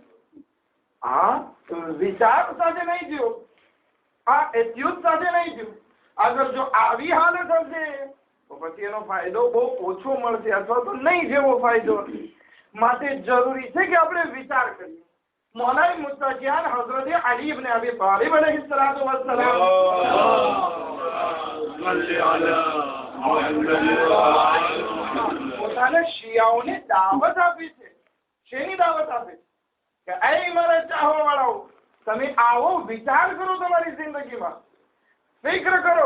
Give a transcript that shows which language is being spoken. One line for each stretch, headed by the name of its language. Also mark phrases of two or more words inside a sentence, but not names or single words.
Gujarati: હા, વિચાર સાથે નહીં થયું, આ એટ્યુડ સાથે નહીં થયું. અગર જો આવી હાલત હશે તો પછી એનો ફાયદો બહુ ઓછો મળશે અથવા તો નહીં જેવો ફાયદો. માટે જરૂરી છે કે આપણે વિચાર કરીએ.
Urdu: مولائے متقیان
Gujarati: हजरत अली इब्न अबी तालिब
Arabic: عليه الصلاة والسلام
Gujarati: પોતાના શિયાઓને દાવત આપી છે. શેની દાવત આપી છે કે એ મારા ચાહવા વાળાઓ, તમે આવો વિચાર કરો, તમારી જિંદગીમાં ફિક્ર કરો.